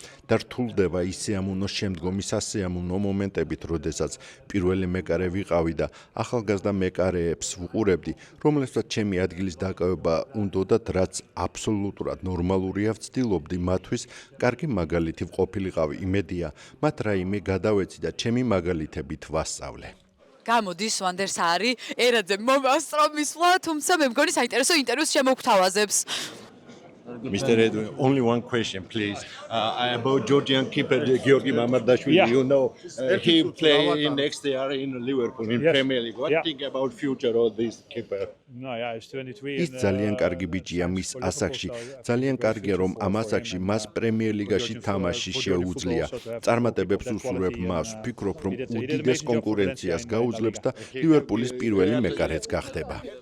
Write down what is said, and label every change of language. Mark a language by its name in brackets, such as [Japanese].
[Georgian] და რთულდება ისეამუნო შემდგომი სასიამოვნო მომენტებით, როდესაც პირველი მეკარე ვიყავი და ახალგაზრდა მეკარეებს ვუყურებდი, რომლებსაც ჩემი ადგილის დაკავება უნდოდათ, რაც აბსოლუტურად ნორმალურია, ვცდილობდი მათთვის კარგი მაგალითი ვყოფილიყავი. იმედია, მათ რაიმე გადავეცი და ჩემი მაგალითებით ვასწავლე. გამოდის ვანდერსარი ერაძე მომასწრომისვლა, თუმცა მე მგონი საინტერესო ინტერვიუს შემოგთავაზებს. [English] Mr. Edwin, only one question, please. About Georgian keeper Georgi Mamardashvili. Yeah. You know, he play next year in Liverpool in Premier League. What do you think about future of this keeper? No, yeah, it's 23. [Georgian] ის ძალიან კარგი ბიჭია მის ასაკში. ძალიან კარგია რომ ამ ასაკში მას პრემიერ ლიგაში თამაში შეუძლია. წარმატებებს უსურვებ მას. ვფიქრობ რომ უდიდეს კონკურენციას გაუძლებს და ლივერპულის პირველი მეკარეც გახდება.